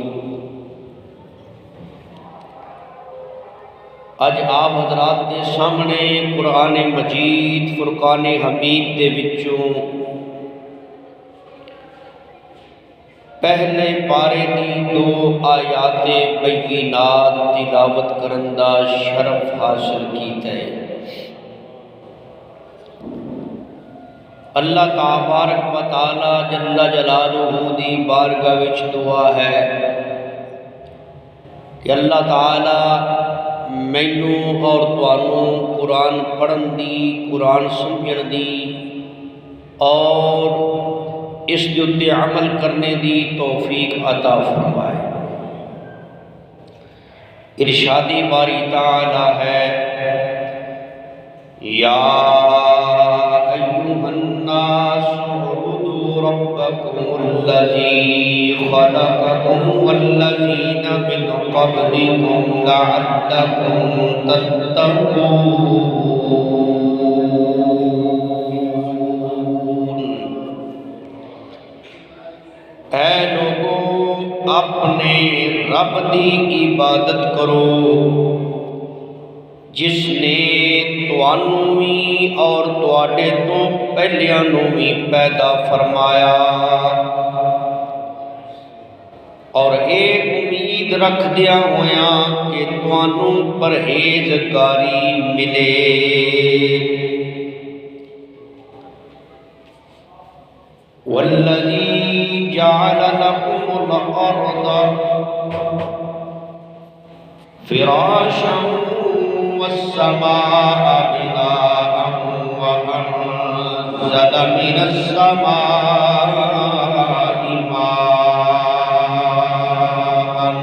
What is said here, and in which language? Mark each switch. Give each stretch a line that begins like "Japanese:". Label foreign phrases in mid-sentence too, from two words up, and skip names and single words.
Punjabi: اج آپ حضرات کے سامنے قرآن مجید فرقان حمید دے وچوں پہلے پارے دی 2 آیات بینات تلاوت کرن دا شرف حاصل کیتا ہے۔ اللہ تبارک و تعالی جل جلالہ دی بارگاہ وچ دعا ہے کہ اللہ تعالی مینوں اور تانوں قرآن پڑھن دی، قرآن سمجھن دی اور اس کے اُتے عمل کرنے دی توفیق عطا فرمائے۔ ارشاد باری تعالی ہے،
Arabic: یا ایھا الناس اعبدوا ربکم الذی خلقکم والذین من قبلکم لعلکم تتقون۔
Punjabi: اے لوگوں، اپنے رب دی عبادت کرو جس نے تانوں وی اور تواڈے تو پہلیاں نوں وی پیدا فرمایا، اور اے امید رکھدیاں ہویاں کہ تانوں پرہیزگاری ملے۔
Arabic: والذی جعل لکم الارض فراشا والسماء بناء وأنزل من السماء ماء